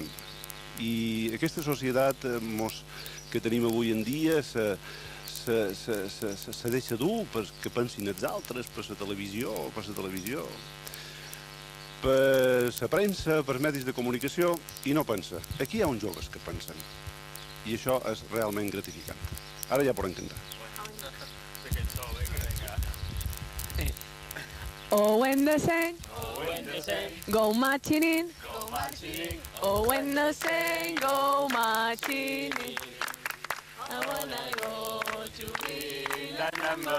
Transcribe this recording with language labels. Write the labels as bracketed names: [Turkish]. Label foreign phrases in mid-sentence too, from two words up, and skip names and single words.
[Catalan] I aquesta societat que tenim avui en dia se deixa dur perquè pensin els altres, per la televisió, per la premsa, per medis de comunicació, i no pensa. Aquí hi ha uns joves que pensen, i això és realment gratificant. Ara ja podem cantar. [English] Oh, when the sand, go marching in. Oh, when the sand go marching in. I wanna go to be that number.